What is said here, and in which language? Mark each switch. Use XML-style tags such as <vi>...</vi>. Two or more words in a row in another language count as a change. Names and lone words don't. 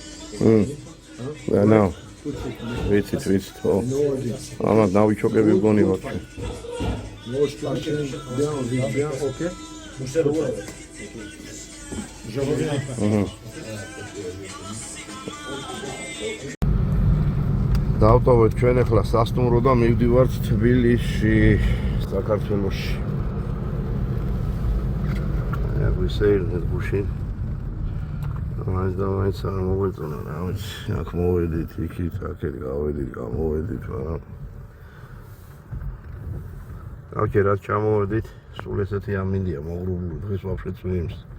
<en>I know.</en> <ka>ვიცით. ხო. ამათ ნავიჩოკები გონი ვარ.</ka> <en>No splashing.</en> <fr>Bien. Ok. Je reviens.</fr> <ka>დავტოვეთ ჩვენ ახლა სასტუმრო და მივდივართ თბილისში, საქართველოში.</ka> <en>Як we say in the bush.</en> <ka>მაინც და მაინც არ მოგვეწონა რა ვიცი აქ მოვედით იქით აქეთ გავედით გამოვედით მაგრამ აქ რაც ჩამოვედით სულ ესეთი ამინდია მოგრუბული დღეს ვაფშე წვიმს</ka>